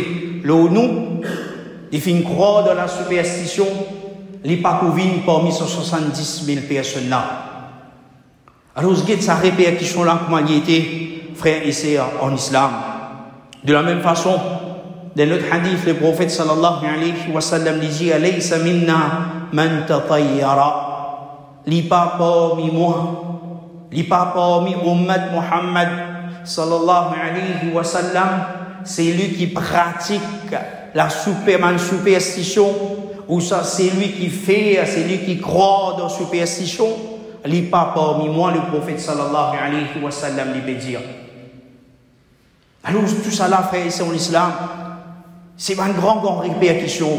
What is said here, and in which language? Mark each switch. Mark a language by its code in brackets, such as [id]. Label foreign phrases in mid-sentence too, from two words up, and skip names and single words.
[fr] Là où nous, il fait croire dans la superstition, il n'est pas couvert parmi ces 70 000 personnes là. Alors, vous voyez sa répercussion là, comment il était, frère et sœurs en islam. De la même façon, dans notre hadith, le prophète [ar] صلى الله عليه وسلم [fr] dit [ar] أليس منا من تطير. [fr] Li pas parmi moi, li pas parmi ummat Muhammad [ar] صلى الله عليه وسلم, [fr] c'est lui qui pratique la superstition, ou ça c'est lui qui fait, c'est lui qui croit dans la superstition. n'est pas parmi moi le prophète [ar] صلى الله عليه وسلم [fr] lui peut dire. Alors tout ça là, frère, c'est en islam, c'est une grande répercussion.